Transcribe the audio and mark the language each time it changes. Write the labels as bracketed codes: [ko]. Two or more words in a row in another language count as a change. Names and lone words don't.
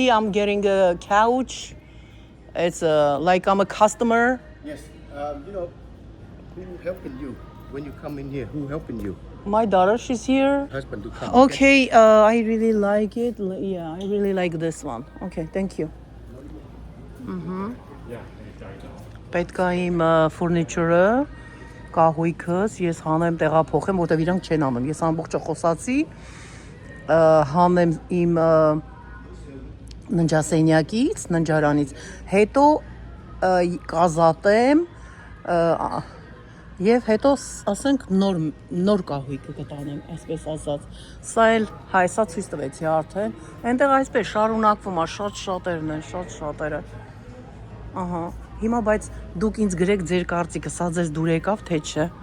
[en] see, I'm getting a couch. It's like I'm a customer. Yes. Who helping you when you come in here? Who helping you? My daughter, she's here. Husband to come. Okay, I really like it. Yeah, I really like this one. Okay, thank you. [hy] Պետք է իմ furniture-ը, կահույքս ես հանեմ տեղափոխեմ, որտեղ իրանք չեն անում։ Ես ամբողջը խոսացի, հանեմ իմ ննջասենյակից, ննջարանից, հետո կազատեմ եւ հետո ասենք նոր կահույքը կտանեմ, այսպես ասած։ Սա էլ հայսա ցույց տվեցի արդեն։ Այնտեղ այսպես շարունակվում է, շատերն են, շատերը։ Ահա։ Հիմա բայց դուք ինձ գրեք ձեր կարծիքը, սա ձեզ դուր եկավ թե չէ։